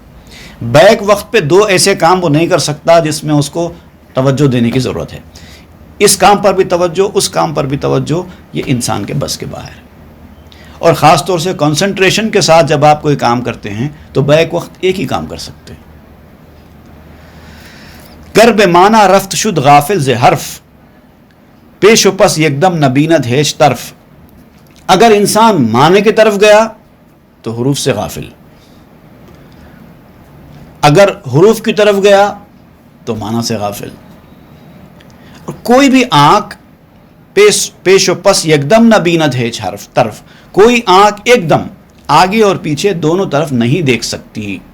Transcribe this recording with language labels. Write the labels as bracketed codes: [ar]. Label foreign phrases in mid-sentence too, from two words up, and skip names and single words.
[ur] بیک وقت پہ دو ایسے کام وہ نہیں کر سکتا جس میں اس کو توجہ دینے کی ضرورت ہے. اس کام پر بھی توجہ، اس کام پر بھی توجہ، یہ انسان کے بس کے باہر ہے. اور خاص طور سے کنسنٹریشن کے ساتھ جب آپ کوئی کام کرتے ہیں تو بیک وقت ایک ہی کام کر سکتے ہیں. [fa] گر بے مانا رفت شد غافل ز حرف، پیش و پس یکدم نبیند ہیچ طرف. [ur] اگر انسان معنی کی طرف گیا تو حروف سے غافل، اگر حروف کی طرف گیا تو معنی سے غافل. اور کوئی بھی آنکھ [fa] پیش و پس یکدم نہ بیند ہے حرف طرف، [ur] کوئی آنکھ ایک دم آگے اور پیچھے دونوں طرف نہیں دیکھ سکتی.